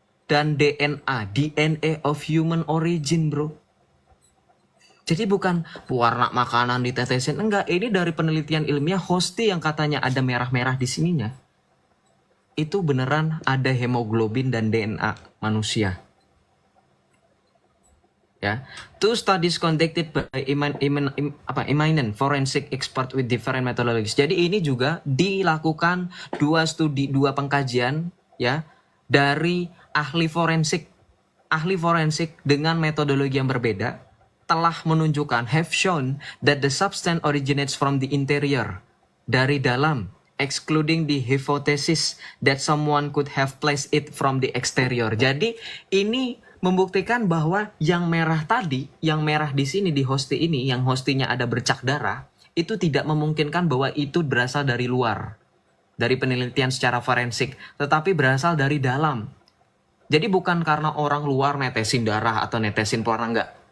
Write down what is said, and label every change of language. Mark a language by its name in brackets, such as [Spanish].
[English] Dan DNA of human origin bro. [Indonesian] Jadi bukan pewarna makanan ditetesin, enggak. Ini dari penelitian ilmiah hosti yang katanya ada merah-merah di sininya. Itu beneran ada hemoglobin dan DNA manusia. [English] Ya, two studies conducted by eminent forensic expert with different methodologies. [Indonesian] Jadi ini juga dilakukan dua pengkajian ya dari ahli forensik dengan metodologi yang berbeda. Telah menunjukkan, [English] have shown that the substance originates from the interior, [Indonesian] dari dalam, [English] excluding the hypothesis that someone could have placed it from the exterior. [Indonesian] Jadi ini membuktikan bahwa yang merah tadi, yang merah di sini di hosti ini, yang hostinya ada bercak darah, itu tidak memungkinkan bahwa itu berasal dari luar, dari penelitian secara forensik, tetapi berasal dari dalam. Jadi bukan karena orang luar netesin darah atau netesin pewarna, enggak.